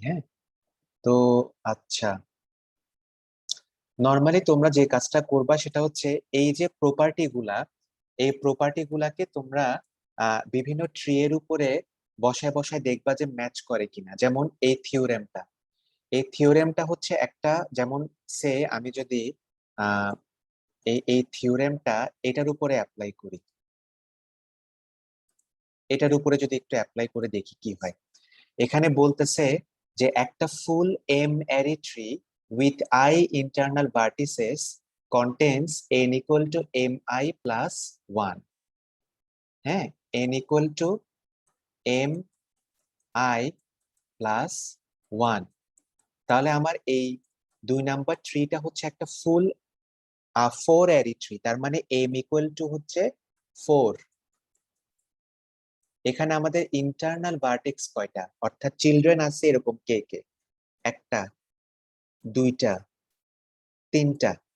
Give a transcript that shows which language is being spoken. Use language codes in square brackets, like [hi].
[bn] হ্যাঁ, তো আচ্ছা, নর্মালি তোমরা যে কাজটা করবা সেটা হচ্ছে এই যে প্রপার্টি গুলা, এই প্রপার্টি গুলাকে তোমরা বিভিন্ন ট্রি এর উপরে বসায় বসায় দেখবা যে ম্যাচ করে কিনা। যেমন এই থিওরেমটা হচ্ছে একটা, যেমন সে আমি যদি আহ এই থিওরেমটা এটার উপরে অ্যাপ্লাই করি, এটার উপরে যদি একটু অ্যাপ্লাই করে দেখি কি হয়। এখানে বলতেছে যে একটা [en] Full m ary tree with I internal vertices contains n equal to mi plus 1. হ্যাঁ, n equal to mi plus 1। [bn] তাহলে আমার এই 2 নাম্বার ট্রিটা হচ্ছে একটা ফুল 4 অ্যারে ট্রি, তার মানে m equal to হচ্ছে 4। এখানে আমাদের ইন্টারনাল ভার্টেক্স কয়টা, অর্থাৎ চিলড্রেন আছে এরকম কে কে? একটা, দুইটা, তিনটা।